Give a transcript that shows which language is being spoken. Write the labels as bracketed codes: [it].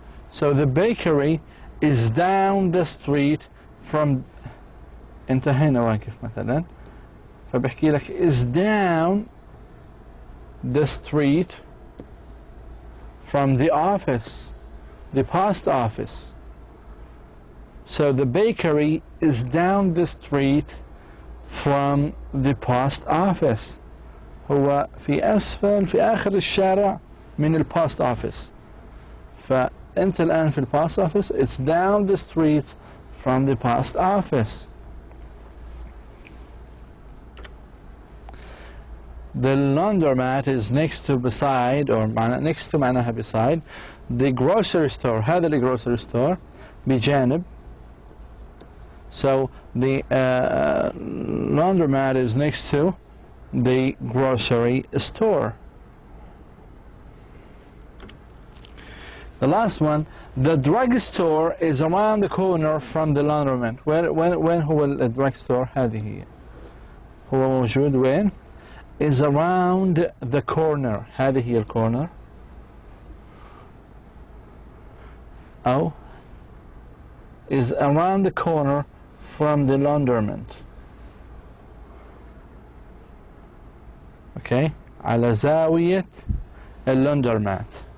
[en] So the bakery is down the street from [ar] انت هنا واقف مثلا فبحكي لك [en] is down the street from the office, the post office. So the bakery is down the street from the post office. [ar] هو في أسفل في آخر الشارع من البوست office. أنت الآن في البوست office. [en] It's down the street from the post office. The laundromat is next to beside, or next to [ar] معناها [en] beside the grocery store. [ar] هذا [en] the grocery store [ar] بجانب. [en] So the laundromat is next to the grocery store. The last one, the drugstore is around the corner from the laundromat. [ar] وين هو الدراج هذه هي. هو موجود وين؟ [en] Is around the corner. [ar] هذه هي الكورنر. أو [en] is around the corner from the laundromat. [ar] Okay, على زاوية اللندرمات.